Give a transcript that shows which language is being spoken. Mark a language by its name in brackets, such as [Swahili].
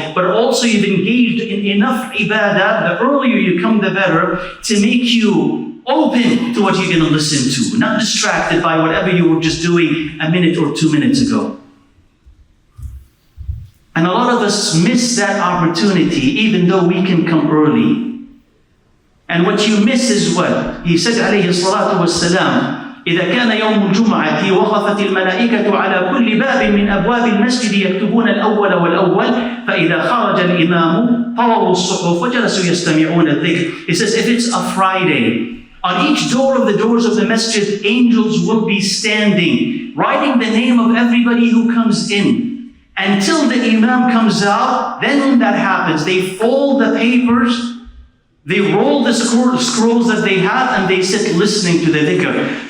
[English] But also you've engaged in enough ibadah, the earlier you come the better, to make you open to what you're going to listen to. Not distracted by whatever you were just doing a minute or 2 minutes ago. And a lot of us miss that opportunity even though we can come early. And what you miss is what? He said [Arabic] عليه الصلاة والسلام إذا كان يوم الجمعة وقفت الملائكة على كل باب من أبواب المسجد يكتبون الأول والأول فإذا خرج الإمام طووا الصحف وجلسوا يستمعون الذكر. [English] He says if it's a Friday, on each door of the doors of the masjid, angels will be standing, writing the name of everybody who comes in. Until the Imam comes out, then when that happens, they fold the papers, they roll the scrolls that they have, and they sit listening to the dhikr.